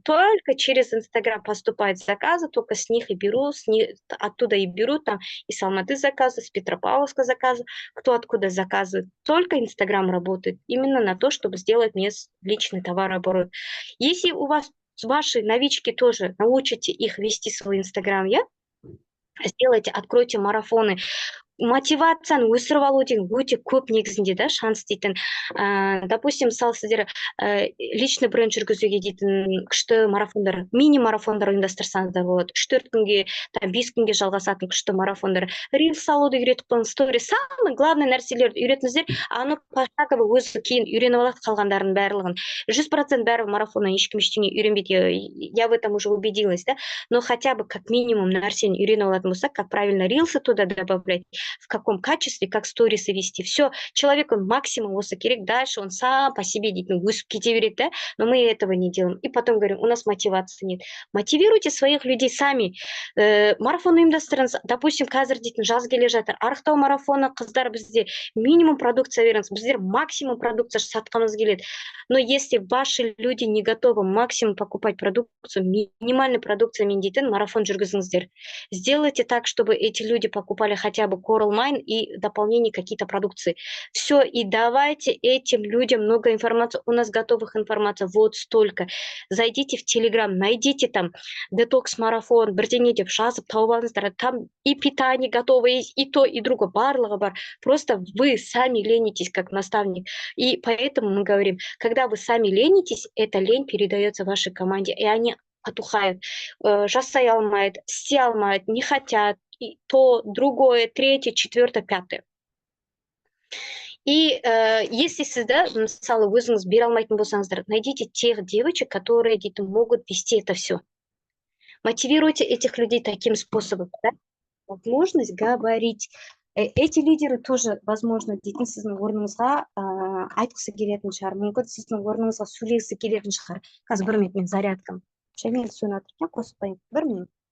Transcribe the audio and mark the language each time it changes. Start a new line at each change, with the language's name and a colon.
Russian: Только через Инстаграм поступают заказы, только с них и беру, оттуда и беру, там из Алматы заказы, с Петропавловска заказы, кто откуда заказывает. Только Инстаграм работает именно на то, чтобы сделать мне личный товарооборот. Если у вас ваши новички тоже научите их вести свой Инстаграм, сделайте, откройте марафоны.
Kazakh: Мотивацияны өсіріп алу деген өте көп негізінде, да, шанс дейтін.
Russian: Допустим,
Kazakh: мысалы сіздер личный бренд жүргізуге дейтін күшті марафондар, мини-марафондар ұйымдастырсаңыздар болады. 3-4 күнге, 5 күнге жалғасатын күшті марафондар. Рилс салуды үйретіп қойыңыз, стори.
Russian: Самый главный
Kazakh: нәрселерді үйретіңіздер, аны
Russian: пошагово
Kazakh: өзі кейін үйреніп алады қалғандарын барлығын. 100% бәрі марафоннан ешкім ештеңе үйренбейді.
Russian: Я в этом уже убедилась, да? Но хотя бы как минимум
Kazakh: нәрсені үйреніп алатын болсақ,
Russian: как правильно рилсы туда добавлять, в каком качестве, как сторисы вести. Все, человек, он максимум
Kazakh: осы керек,
Russian: дальше он сам по себе дейтін
Kazakh: өсіп кете береді,
Russian: да? Но мы этого не делаем. И потом говорим: у нас мотивации нет. Мотивируйте своих людей сами.
Kazakh: Марафон ұйымдастырыңыз.
Russian: Допустим,
Kazakh: қазір дейтін жаз келе жатыр. Арықтау марафоны, қыздар, бізде минимум продукция беріңіз. Біздер максимум продукция сатқымыз келеді.
Russian: Но если ваши люди не готовы максимум покупать продукцию, минимальной продукциямен
Kazakh: дейтін марафон жүргізіңіздер.
Russian: Сделайте так, чтобы эти люди покупали хотя бы Coral Mine и дополнение какие-то продукции. Все, и давайте этим людям много информации. У нас готовых информаций вот столько. Зайдите в Telegram, найдите там детокс-марафон,
Kazakh: бірдеңе деп жазып тауып алыңыздар.
Russian: Там и питание готовое есть, и то, и другое,
Kazakh: барлығы бар.
Russian: Просто вы сами ленитесь как наставник. И поэтому мы говорим, когда вы сами ленитесь, эта лень передается вашей команде, и они потухают,
Kazakh: жасай алмайды, істей алмайды,
Russian: не хотят, и то, другое, третье, четвертое, пятое. И если
Kazakh: сізді, мысалы, өзіңіз бере алмайтын болсаңыздар,
Russian: найдите тех девочек, которые дейтін могут вести это все. Мотивируйте этих людей таким способом, да? Возможность говорить. Эти лидеры тоже, возможно,
Kazakh: дейтін сіздің орныңызға айтқысы келетін шығар, мүмкін сіздің орныңызға сөйлегісі келетін шығар. Қазір 1 минут мен зарядкам. Шәмел сөніп жатыр, қосып қойын. 1 минут.